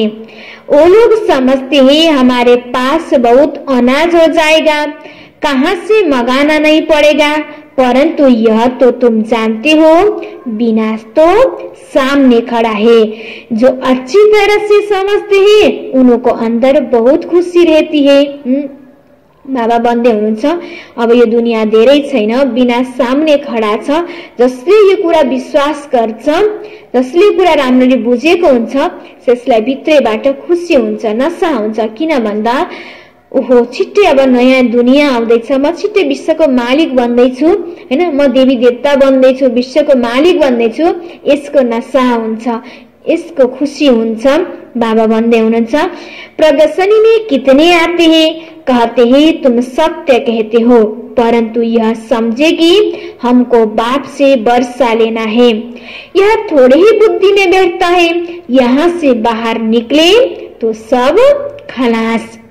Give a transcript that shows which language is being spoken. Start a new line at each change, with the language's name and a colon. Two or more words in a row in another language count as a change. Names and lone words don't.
Hindi: वो लोग समझते हैं हमारे पास बहुत अनाज हो जाएगा, कहाँ से मंगाना नहीं पड़ेगा, परंतु यह तो तुम जानते हो विनाश तो सामने खड़ा है। जो अच्छी तरह से समझते हैं उनको अंदर बहुत खुशी रहती है।
Nepali: बाबा भन्दै हुनुहुन्छ, अब यो दुनिया धेरै छैन, विनाश
Hindi: सामने खडा
Nepali: छ। जसले यो कुरा विश्वास गर्छ, जसले कुरा राम्ररी बुझेको हुन्छ, त्यसलाई भित्रैबाट खुसी हुन्छ, नशा हुन्छ। किन भन्दा ओहो छिट्टै अब नयाँ दुनिया आउँदैछ, म छिट्टै विश्वको मालिक बन्दैछु, हैन? म देवी देवता बन्दैछु, विश्वको मालिक बन्दैछु, यसको नशा हुन्छ,
Hindi: इसको खुशी
Nepali: हुन्छ। बाबा भन्दै हुनुहुन्छ,
Hindi: प्रदर्शनी में कितने आते हैं, कहते हैं तुम सत्य कहते हो, परंतु यह समझे कि हमको बाप से वर्षा लेना है। यह थोड़े ही बुद्धि में बैठता है, यहाँ से बाहर निकले तो सब खलास।